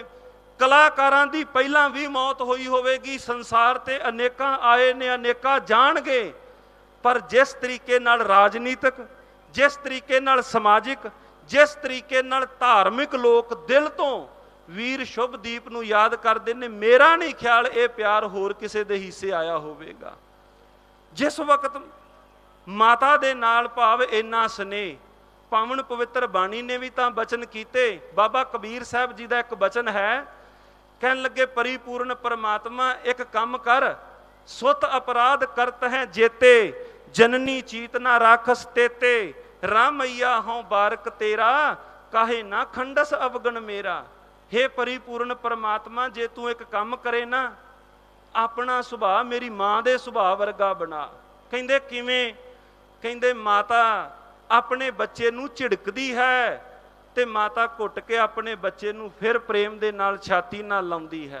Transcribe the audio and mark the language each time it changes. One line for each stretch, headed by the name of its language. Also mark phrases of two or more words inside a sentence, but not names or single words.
Punjabi: ਕਲਾਕਾਰਾਂ ਦੀ ਪਹਿਲਾਂ ਭੀ ਮੌਤ ਹੋਈ ਹੋਵੇਗੀ, ਸੰਸਾਰ ਤੇ ਅਨੇਕਾਂ ਆਏ ਨੇ, ਅਨੇਕਾਂ ਜਾਣਗੇ, ਪਰ ਜਿਸ ਤਰੀਕੇ ਨਾਲ ਰਾਜਨੀਤਿਕ, ਜਿਸ ਤਰੀਕੇ ਨਾਲ ਸਮਾਜਿਕ, ਜਿਸ ਤਰੀਕੇ ਨਾਲ ਧਾਰਮਿਕ ਲੋਕ ਦਿਲ ਤੋ ਵੀਰ ਸ਼ੁਭਦੀਪ ਨੂੰ ਯਾਦ ਕਰਦੇ ਨੇ, ਮੇਰਾ ਨਹੀਂ ਖ਼ਿਆਲ ਯੇ ਪਿਆਰ ਹੋਰ ਕਿਸੇ ਦੇ ਹਿੱਸੇ ਆਇਆ ਹੋਵੇਗਾ। ਜਿਸ ਵਕਤ ਮਾਤਾ ਦੇ ਨਾਲ ਭਾਵ ਇੰਨਾ ਸਨੇਹ, ਪਾਵਨ ਪਵਿੱਤਰ ਬਾਣੀ ਨੇ ਭੀ ਤਾਂ ਬਚਨ ਕੀਤੇ। ਬਾਬਾ ਕਬੀਰ ਸਾਹਬ ਜੀ ਦਾ ਏਕ ਬਚਨ ਹੈ, ਕਹਨ ਲਗੇ, ਪਰਿਪੂਰਣ ਪਰਮਾਤਮਾ ਏਕ ਕਾਮ ਕਰ, ਸੁਤ ਅਪਰਾਧ ਕਰਤ ਹੈ ਜੇਤੇ, ਜਨਨੀ ਚੀਤ ਨਾ ਰਾਖਸ ਤੇਤੇ, ਰਾਮਈਆ ਹੌਂ ਬਾਰਕ ਤੇਰਾ, ਕਾਹੇ ਨਾ ਖੰਡਸ ਅਵਗਣ ਮੇਰਾ। ਹੇ ਪਰਿਪੂਰਣ ਪਰਮਾਤਮਾ, ਜੇ ਤੂ ਏਕ ਕਾਮ ਕਰੇ ਨਾ, ਅਪਨਾ ਸੁਭਾਵ ਮੇਰੀ ਮਾਂ ਦੇ ਸੁਭਾਵ ਵਰਗਾ ਬਣਾ। ਕਹਿੰਦੇ ਕਿਵੇਂ? ਕਹਿੰਦੇ ਮਾਤਾ ਅਪਨੇ ਬੱਚੇ ਨੂੰ ਝਿੜਕਦੀ ਹੈ ਤੇ ਮਾਤਾ ਘੁੱਟ ਕੇ ਅਪਨੇ ਬੱਚੇ ਨੂੰ ਫਿਰ ਪ੍ਰੇਮ ਦੇ ਨਾਲ ਛਾਤੀ ਨਾਲ ਲਾਉਂਦੀ ਹੈ।